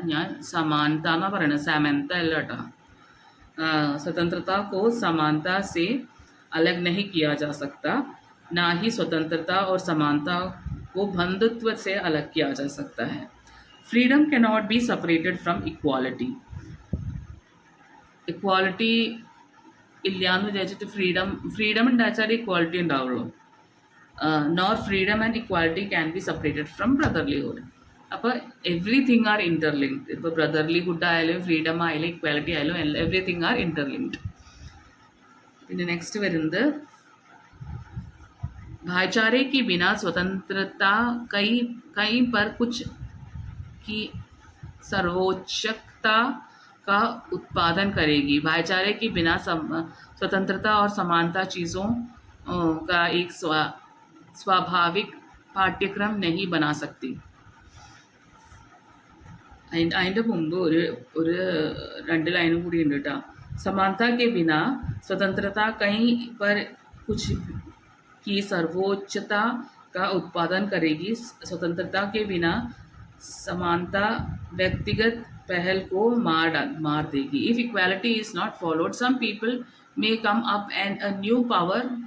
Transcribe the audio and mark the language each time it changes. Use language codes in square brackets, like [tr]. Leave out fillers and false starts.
[ml] ഞാൻ സമാനത എന്നാണ് പറയുന്നത്, സാമന്ത അല്ല കേട്ടോ. [hi] स्वतंत्रता को समानता से अलग नहीं किया जा सकता, ना ही स्वतंत्रता और समानता को बंधुत्व से अलग किया जा सकता है. [en] Freedom cannot be separated from equality. [ml] Equality ഇല്ലയെന്ന് വിചാരിച്ചിട്ട് ഫ്രീഡം ഉണ്ടാച്ചാൽ ഇക്വാലിറ്റി ഉണ്ടാവുള്ളൂ. [en] Nor freedom and equality can be separated from brotherlyhood. [ml] അപ്പോൾ [en] Everything are interlinked. [ml] ഇപ്പോൾ ബ്രദർലിഹുഡ് ആയാലും ഫ്രീഡം ആയാലും ഇക്വാലിറ്റി ആയാലും എവറിത്തിങ് ആർ ഇൻ്റർലിങ്ക്ഡ്. പിന്നെ നെക്സ്റ്റ് വരുന്നത് [hi] भाईचारे के बिना स्वतंत्रता कहीं पर कुछ की सर्वोच्चता का उत्पादन करेगी. भाईचारे के बिना स्वतंत्रता और समानता चीज़ों का एक स्वाभाविक पाठ्यक्रम नहीं बना सकती. [ml] അതിൻ്റെ മുമ്പ് ഒരു 2 ലൈനും കൂടി ഉണ്ട് കേട്ടോ. [hi] समानता के बिना स्वतंत्रता कहीं पर कुछ की सर्वोच्चता का उत्पादन करेगी. स्वतंत्रता के बिना समानता व्यक्तिगत पहल को मार देगी. [en] If equality is not followed, some people may come up and a new power